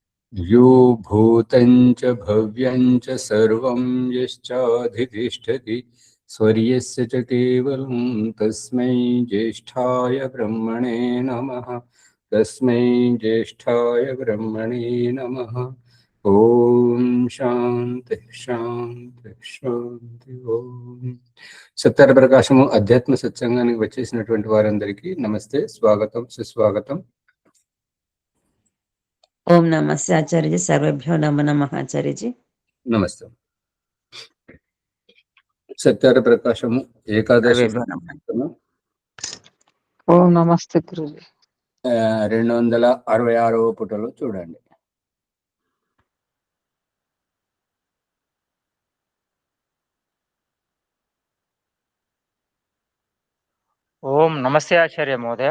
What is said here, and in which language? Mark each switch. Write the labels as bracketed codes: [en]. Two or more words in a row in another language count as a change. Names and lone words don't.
[sa] यो भूतं च भव्यं च सर्वं यश्चाधितिष्ठति स्वर्यस्य च केवलं तस्मै ज्येष्ठाय ब्रह्मणे नमः। तस्मै ज्येष्ठाय ब्रह्मणे नमः। ओम शांति शांति शांति ओम। [te] సత్యార ప్రకాశము అధ్యాత్మ సత్సంగానికి వచ్చేసినటువంటి వారందరికీ నమస్తే, స్వాగతం, సుస్వాగతం. [sa] ओम नमस्ते आचार्य जी, सर्वेभ्यो नमो नमः आचार्य जी। [te] నమస్తే. సత్యార ప్రకాశము ఏకాదశి [sa] ఓం నమస్తే గురుజీ. [te] 266వ పుటలో చూడండి. [sa] ఓం నమస్తే ఆచార్య మహోదయ.